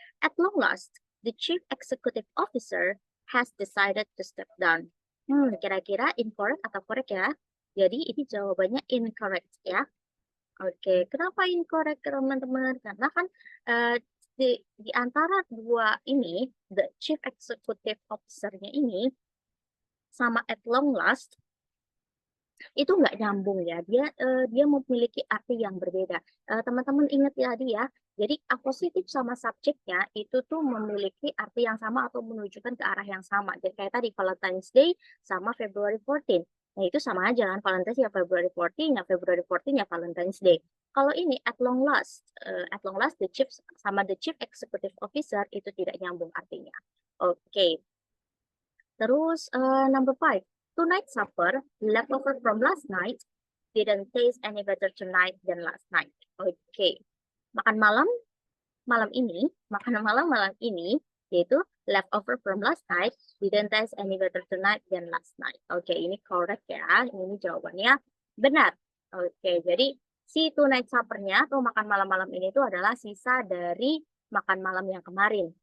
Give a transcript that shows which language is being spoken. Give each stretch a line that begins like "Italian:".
English: At long last, the chief executive officer has decided to step down.
Indonesian: Kira-kira incorrect atau correct ya? Jadi ini jawabannya incorrect ya. Oke, kenapa incorrect teman-teman? Karena kan di antara dua ini, the chief executive officer- nya ini sama at long last, itu nggak nyambung ya. Dia memiliki arti yang berbeda. Teman-teman ingat ya tadi ya. Jadi akusatif sama subjeknya itu tuh memiliki arti yang sama atau menunjukkan ke arah yang sama. Jadi kayak tadi Valentine's Day sama February 14. Nah itu sama aja kan. Valentine's ya February 14, ya February 14 ya Valentine's Day. Kalau ini at long last the chief sama the chief executive officer itu tidak nyambung artinya. Oke.
English: Terus number 5. Tonight supper, leftover from last night, didn't taste any better tonight than last night. Oke. Makan malam malam ini, yaitu leftover from last night, didn't taste any better tonight than last night.
Indonesian: Oke, ini correct ya. Ini jawabannya benar. Oke, jadi si tonight supper-nya atau makan malam-malam ini itu adalah sisa dari makan malam yang kemarin.